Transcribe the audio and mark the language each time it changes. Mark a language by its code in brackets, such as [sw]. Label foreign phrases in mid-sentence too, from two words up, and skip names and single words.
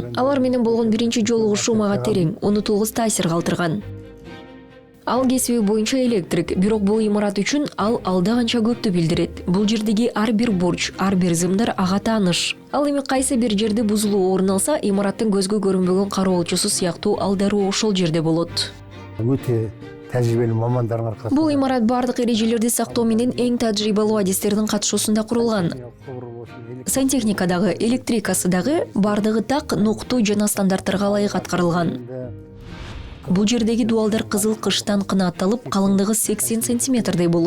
[ky] Алар менен болгон биринчи жолугушуу мага терең, унутулгус таасир калтырган. Ал кесиби боюнча электрик, бирок бул имарат үчүн ал алда канча көптү билдирет. Бул жердеги ар бир бурч, ар бир зымдар ага тааныш. Ал эми кайсы бир жерде бузулуу орун алса, имараттын көзгө көрүнбөгөн кароолчусу сыяктуу ал дароо ошол жерде болот. [kk] Өте тәжірибелі мамандардың арқасында. [ky] Бул имарат бардык эрежелерди сактоо менен эң тажрыйбалуу адистердин катышуусунда курулган. Сантехникадагы, электрикасыдагы бардыгы так, ноктуу жана стандарттарга ылайык аткарылган. Бул жердеги дуалдар кызыл кыштан кынатталып, калыңдыгы 80 сантиметрдей болот.